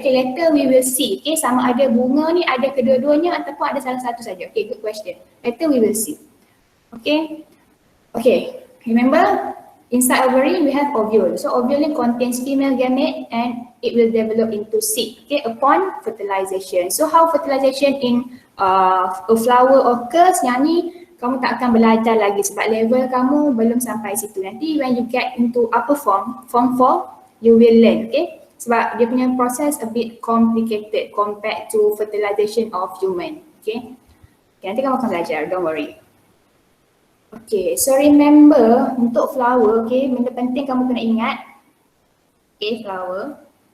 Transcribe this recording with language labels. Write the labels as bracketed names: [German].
[Malay] Okay, later we will see. Okay, sama ada bunga ni ada kedua-duanya ataupun ada salah satu saja. Okay, good question. Later we will see. [English] Okay, okay. Remember, inside ovary we have ovule. So ovule contains female gamete and it will develop into seed. Okay, upon fertilization. So how fertilization in a flower occurs? [Malay] Yang ni kamu tak akan belajar lagi sebab level kamu belum sampai situ. [English] Nanti when you get into upper form 4, you will learn, okay? [Malay] Sebab dia punya proses a bit complicated compared to fertilization of human, okay? Okay, nanti kamu akan belajar, don't worry. Okay, so remember untuk flower, okay, benda penting kamu kena ingat. Okay, flower.